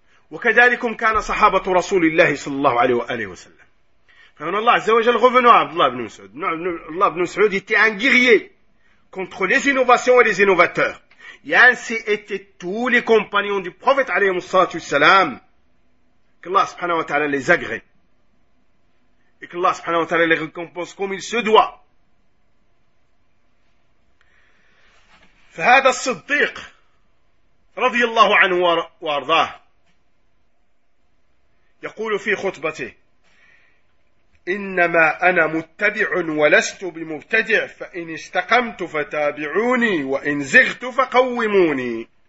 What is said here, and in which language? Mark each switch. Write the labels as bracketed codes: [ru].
[ar] وكذلكم كان صحابة رسول الله صلى الله عليه وآله وسلم. فهنا الله عز وجل غفنوا عبد الله بن مسعود. [fr] الله بن مسعود était un guerrier contre les innovations et les innovateurs. Et ainsi étaient tous les compagnons du prophète [ar] عليه الصلاة والسلام. [fr] Que [ar] الله سبحانه وتعالى [fr] les agrée. Et que الله سبحانه وتعالى les récompense comme il se doit. [ar] فهذا الصديق رضي الله عنه وارضاه يقول في خطبته إنما أنا متبع ولست بمبتدع فإن استقمت فتابعوني وإن زغت فقوموني.